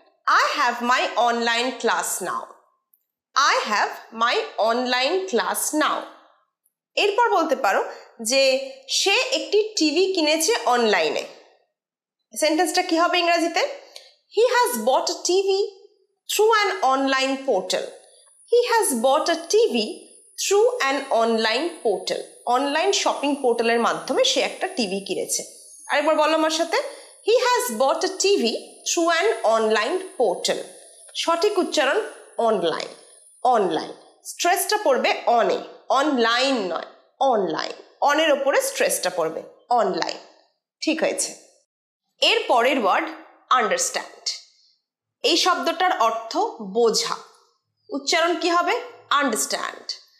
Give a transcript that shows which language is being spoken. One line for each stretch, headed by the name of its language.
English: I have my online class now. I have my online class now.
Bangla: এরপর বলতে পারো যে সে একটি টিভি কিনেছে অনলাইনে। সেন্টেন্সটা কি হবে ইংরেজিতে?
English: He has bought a TV through an online portal. He has bought a TV through an online portal.
Bangla: Online shopping পোর্টালের মাধ্যমে সে একটা টিভি কিনেছে। আরেকবার বলো আমার সাথে,
English: He has bought a TV through an online portal.
Bangla: সঠিক উচ্চারণ অনলাইন। অনলাইন, স্ট্রেসটা পড়বে অনে, অনলাইন নয়, অনলাইন। অনের ওপরে স্ট্রেসটা পড়বে, অনলাইন। ঠিক হয়েছে। এর পরের ওয়ার্ড আন্ডারস্ট্যান্ড। এই শব্দটার অর্থ বোঝা। উচ্চারণ কি হবে? আন্ডারস্ট্যান্ড।